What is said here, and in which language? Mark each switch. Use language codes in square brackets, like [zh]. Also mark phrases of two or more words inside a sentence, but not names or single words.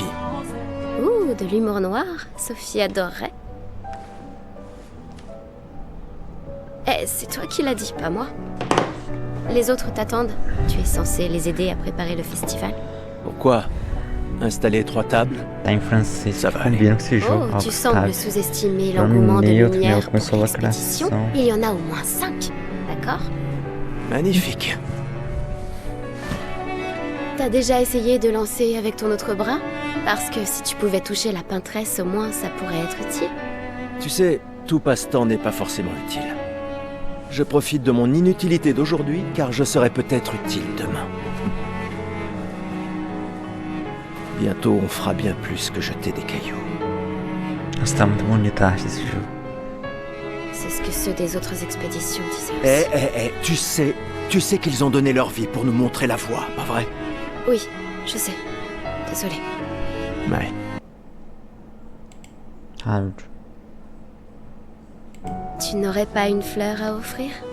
[fr] Ouh, de l'humour noir, Sophie adorerait. Eh, c'est toi qui l'as dit, pas moi. Les autres t'attendent. Tu es censé les aider à préparer le festival. Pourquoi? Installer 3 tables? [pt] Tá em francês, [fr] Ça [pt] que [fr] va [pt] combina com esse jogo. [fr] Oh, tu sembles sous-estimer Dans le l'engouement de [pt] meio, outro [fr] Lumière [pt] meio começou [fr] pour [pt] a [fr] l'expédition. [pt] lacração. [fr] Il y en a au moins 5, d'accord? Magnifique. T'as déjà essayé de lancer avec ton autre bras? Parce que si tu pouvais toucher la peintresse, au moins ça pourrait être utile. Tu sais, tout passe-temps n'est pas forcément utile. Je profite de mon inutilité d'aujourd'hui, car je serai peut-être utile demain. Bientôt, on fera bien plus que jeter des cailloux. [pt] Nossa, tá muito bonita a arte desse jogo. [fr] C'est ce que ceux des autres expéditions disaient aussi. Tu sais qu'ils ont donné leur vie pour nous montrer la voie, pas vrai? Oui, je sais. Désolée. Ouais. Ah, Tu n'aurais pas une fleur à offrir?